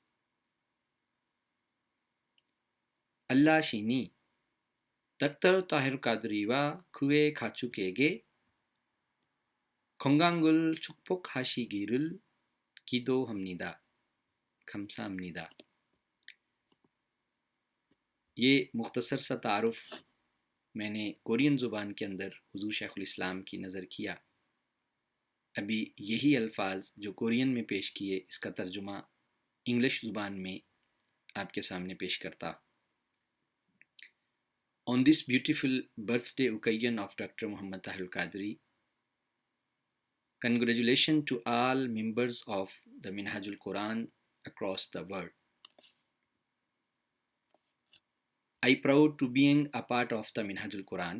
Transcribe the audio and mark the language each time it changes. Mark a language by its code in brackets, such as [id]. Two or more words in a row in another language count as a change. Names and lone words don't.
[ko] 알라 신이 닥터 타히르 까드리와 그의 가족에게 건강을 축복하시기를 기도합니다. 감사합니다. [hi] ये मुख्तसर सा तारुफ मैंने कोरियन ज़ुबान के अंदर हुजूर शेखुल इस्लाम की नज़र किया। अभी यही अल्फाज जो कोरियन में पेश किए, इसका तर्जुमा इंग्लिश ज़ुबान में आपके सामने पेश करता। [en] On this beautiful birthday occasion of Dr. Muhammad Tahir Qadri, congratulations to all members of the Minhajul Quran across the world. I proud to being a part of the Minhajul Quran.